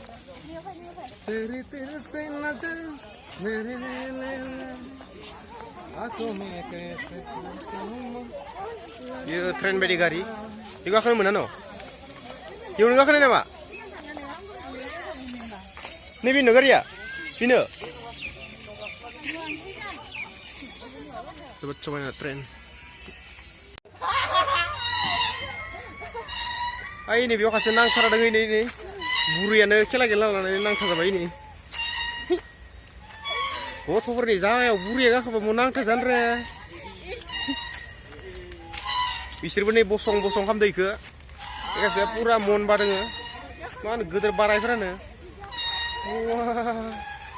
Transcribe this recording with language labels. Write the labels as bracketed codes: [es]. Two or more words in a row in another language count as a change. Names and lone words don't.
[hi] तेरे से नजर मेरे आंखों में कैसे ये ट्रेन [brx] बायदि गारि बेखौ गाखोनो मोना न' बेयावनो गाखोनाय नामा नैबेनो गारिया बेनो जोबोद समायना ट्रेन ओइ नै बेयाव खासे नांथारादों नै बुरैयानो खेला गेला लानानै नांथाजाबाय नै गथ'फोरनि जागायाव बुरैया गाखोबा म नांथाजानो रे बिसोरबो नै बसं बसं खालामदो इखो गासैया पुरा मन बादोङो मा होनो गोदोर बारायफोरानो